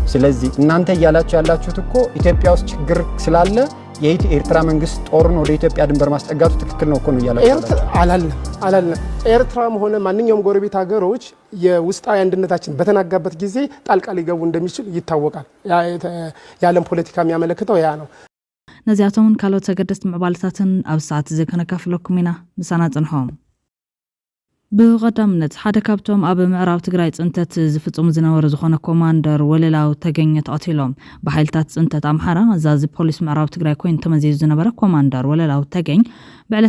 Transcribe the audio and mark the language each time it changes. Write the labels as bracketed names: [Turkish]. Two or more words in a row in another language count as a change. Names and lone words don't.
[Amharic] ስለዚህ እናንተ እያላችሁ ያላችሁት እኮ ኢትዮጵያ ውስጥ ችግር ስላለ የኤርትራ መንግስት ጦርን ወደ ኢትዮጵያ ድንበር ማስጠጋቱ ትክክል ነው እኮ ነው እያላችሁ አላልንም። ኤርትራም ሆነ ማንኛውም ጎረቤት ሀገሮች የውስጣዊ አንድነታችን በተናጋበት ጊዜ ጣልቃ ሊገቡ እንደሚችል ይታወቃል። የዓለም ፖለቲካ የሚያመለክተው ያ ነው። [Tigrinya] ነዚያቶምን ካልኦት ተገደስት ምዕባልታትን ኣብ ሰዓት እዚ ከነካፍለኩም ኢና ምሳና ጽንሖም ብቀዳምነት ሓደ ካብቶም ኣብ ምዕራብ ትግራይ ጽንተት ዝፍጽሙ ዝነበሩ ዝኾነ ኮማንደር ወለላው ተገኘ ተቐቲሎም ብሓይልታት ጽንተት ኣምሓራ ኣዛዚ ፖሊስ ምዕራብ ትግራይ ኮይኑ ተመዚዙ ዝነበረ ኮማንደር ወለላው ተገኝ ብዕለት